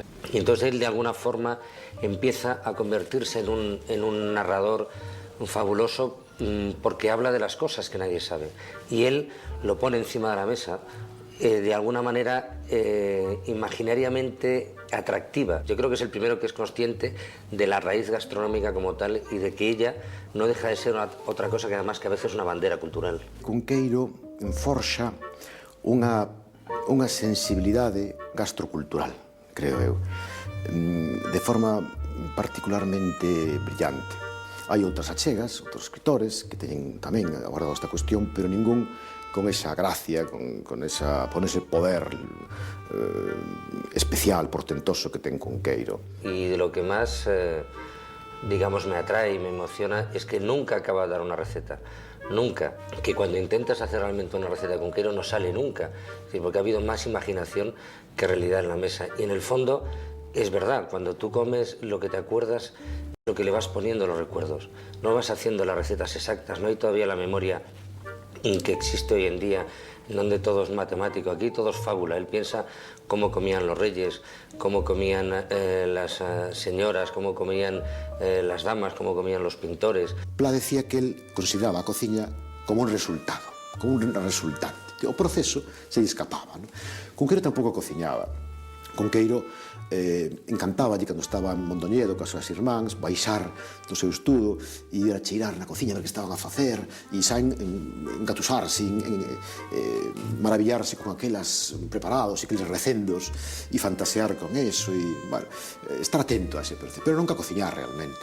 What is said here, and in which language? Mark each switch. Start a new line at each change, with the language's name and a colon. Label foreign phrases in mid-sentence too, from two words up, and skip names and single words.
Spanish: Y entonces él de alguna forma empieza a convertirse en un narrador fabuloso porque habla de las cosas que nadie sabe. Y él lo pone encima de la mesa de alguna manera imaginariamente atractiva. Yo creo que es el primero que es consciente de la raíz gastronómica como tal y de que ella no deja de ser otra cosa que además que a veces es una bandera cultural.
Galician: Cunqueiro forxa unha sensibilidade gastrocultural, creo eu, de forma particularmente brillante. Hai outras achegas, outros escritores que teñen tamén abordado esta cuestión, pero ningún con esa gracia, con ese poder especial, portentoso que ten Cunqueiro.
Spanish: Y de lo que más, digamos, me atrae y me emociona es que nunca acaba de dar una receta. Nunca, que cuando intentas hacer realmente una receta de Cunqueiro no sale nunca, porque ha habido más imaginación que realidad en la mesa. Y en el fondo es verdad, cuando tú comes lo que te acuerdas, lo que le vas poniendo los recuerdos. No vas haciendo las recetas exactas, no hay todavía la memoria que existe hoy en día, donde todo es matemático. Aquí todo es fábula. Él piensa cómo comían los reyes, cómo comían las señoras, cómo comían las damas, cómo comían los pintores. Pla decía que él consideraba a cociña como un resultado, como un resultante.
Galician: O proceso se lle escapaba. ¿No? Cunqueiro tampouco cociñaba. Cunqueiro encantaba cando estaba en Mondoñedo coas súas irmáns, baixar do seu estudo e ir a cheirar na cociña do que estaban a facer e saen engatusarse, maravillarse con aquelas preparados e aqueles recendos e fantasear con eso e, bueno, estar atento a ese proceso, pero nunca cociñar realmente.